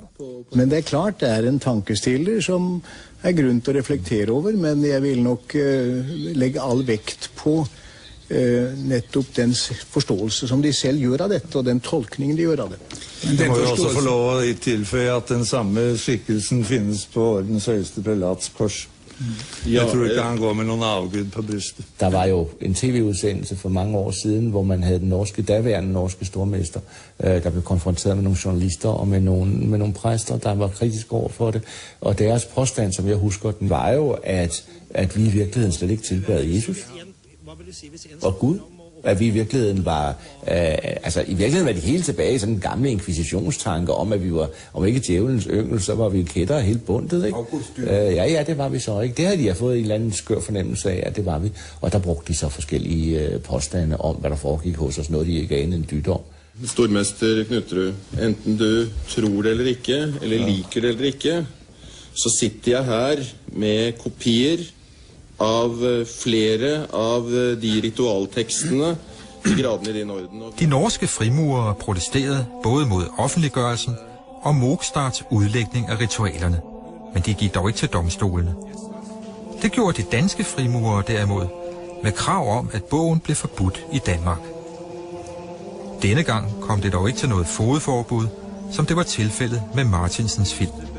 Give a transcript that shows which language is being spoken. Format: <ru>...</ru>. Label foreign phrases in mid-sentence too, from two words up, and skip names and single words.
<no>Men det er klart, det er en tankestiller som er grunn til å reflektere over, men jeg vil nok legge all vekt på nettopp den forståelse som de selv gjør av dette, og den tolkningen de gjør av det. Det må jo også få lov å tilføye at den samme skikkelsen finnes på ordens høyeste prelats kors. Jeg tror ikke han går med noen avgud på brystet.</no> <da>Der var jo en tv-udsendelse for mange år siden, hvor man havde den daværende norske stormester, der blev konfronteret med nogle journalister og med nogle præster, der var kritiske over for det. Og deres påstand, som jeg husker den, var jo, at vi i virkeligheden slet ikke tilbad Jesus og Gud. At vi i virkeligheden var, i virkeligheden var de helt tilbage i sådan en gamle inkvisitionstanke om, at vi var, om ikke djævelens yngel, så var vi kætter helt bundet, ikke? Ja, det var vi så ikke. Det havde de fået en eller anden skør fornemmelse af, at det var vi. Og der brugte de så forskellige påstande om, hvad der foregik hos os, noget de ikke anede en dyt om.</da> <no>Stormester Knutrud, enten du tror det eller ikke, eller liker det eller ikke, så sitter jeg her med kopier av flere av de ritualtekstene i gradene i din orden.</no> <da>De norske frimurere protesterede både mod offentliggørelsen og Mogstards udlægning af ritualerne, men de gik dog ikke til domstolene. Det gjorde de danske frimurere derimod, med krav om, at bogen blev forbudt i Danmark. Denne gang kom det dog ikke til noget fogedforbud, som det var tilfældet med Martinsens film.</da>